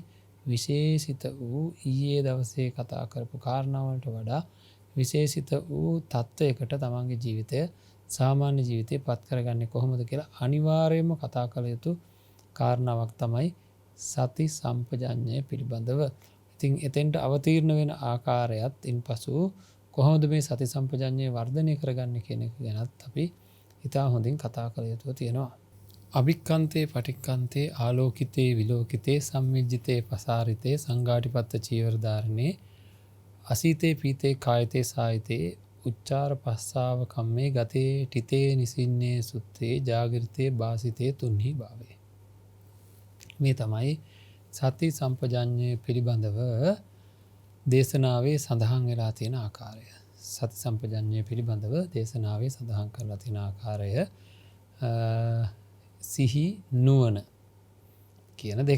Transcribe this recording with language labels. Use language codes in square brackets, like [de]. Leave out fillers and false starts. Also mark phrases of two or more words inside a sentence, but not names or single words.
[si] විශේෂිත වූ ඊයේ දවසේ කතා කරපු කාරණාවලට වඩා විශේෂිත වූ තත්ත්වයකට තමන්ගේ ජීවිතය සාමාන්‍ය ජීවිතය පත් කරගන්නේ කොහොමද කියලා අනිවාර්යයෙන්ම කතා කළ යුතු කාරණාවක් තමයි සති සම්පජඤ්ඤය පිළිබඳව. ඉතින් එතෙන්ට අවතීර්ණ වෙන ආකාරයත් ඉන්පසු කොහොමද මේ සති සම්පජඤ්ඤය වර්ධනය කරගන්නේ කියන එක ගැනත් අපි ඉතා හොඳින් කතා කළ යුතුව තියෙනවා. [pi] අභික්ඛන්තේ පටික්ඛන්තේ ආලෝකිතේ විලෝකිතේ සම්මිජ්ජිතේ පසාරිතේ සංඝාටිපත්ත චීවරධාරණේ අසීතේ පීතේ කායතේ සායිතේ උච්චාර පස්සාව කම්මේ ගතේ ටිතේ නිසින්නේ සුත්තේ ජාගෘතේ වාසිතේ තුන්හි භාවේ. [si] මේ තමයි සති සම්පජඤ්ඤය පිළිබඳව දේශනාවේ සඳහන් වෙලා තියෙන ආකාරය. සති සම්පජඤ්ඤය පිළිබඳව දේශනාවේ සඳහන් කරලා තියෙන ආකාරය සිහි නුවණ කියන දෙක.